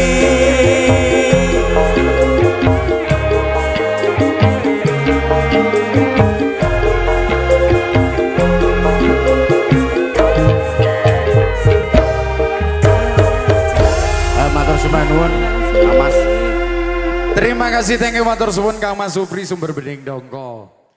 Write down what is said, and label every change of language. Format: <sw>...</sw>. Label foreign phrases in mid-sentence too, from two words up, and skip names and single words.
<jv>Matur suwun Mas.</jv> <id>Terima kasih,</id> <en>thank you</en> <jv>matur suwun Kang Mas Supri sumber bening dongko.</jv>